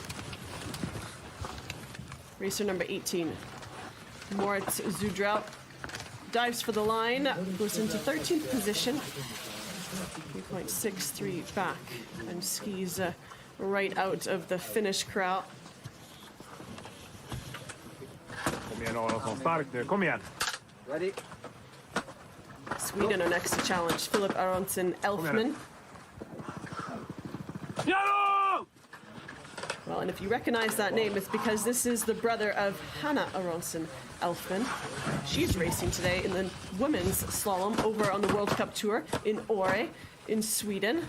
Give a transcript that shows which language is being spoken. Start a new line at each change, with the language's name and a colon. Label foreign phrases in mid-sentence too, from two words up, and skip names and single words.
English: Racer number 18, Moritz Zudrell, dives for the line, goes into 13th position, 3.63 back, and skis right out of the finish crowd.
Norwegian: Kom igjen, Olav, sånn starkt. Kom igjen.
English: Ready, Sweden are next to challenge Philip Aronson Elfman. Jaro! Well, and if you recognize that name, it's because this is the brother of Hanna Aronson Elfman. She's racing today in the women's slalom over on the World Cup Tour in Åre in Sweden.